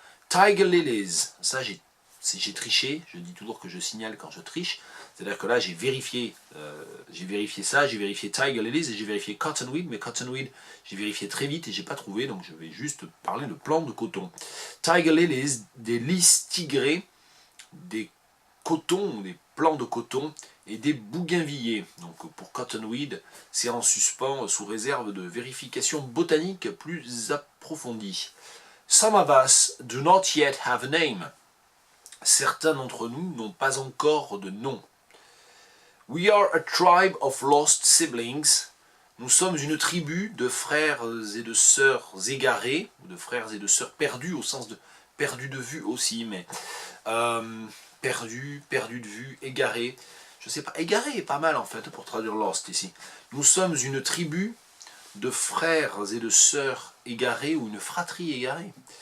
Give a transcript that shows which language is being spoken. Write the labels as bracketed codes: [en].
[fr] Tiger lilies, ça j'ai triché, je dis toujours que je signale quand je triche, c'est-à-dire que là j'ai vérifié ça, j'ai vérifié Tiger lilies et j'ai vérifié cottonweed, mais cottonweed j'ai vérifié très vite et j'ai pas trouvé, donc je vais juste parler de plants de coton. Tiger lilies, des lys tigrés, des cotons, des plants de coton et des bougainvilliers. Donc pour cottonweed, c'est en suspens sous réserve de vérification botanique plus approfondie. [en] Some of us do not yet have a name. [fr] Certains d'entre nous n'ont pas encore de nom. [en] We are a tribe of lost siblings. [fr] Nous sommes une tribu de frères et de sœurs égarés, ou de frères et de sœurs perdus, au sens de perdus de vue aussi, mais perdus de vue, égarés. Je sais pas, égaré est pas mal en fait pour traduire lost ici. Nous sommes une tribu de frères et de sœurs égarés, ou une fratrie égarée.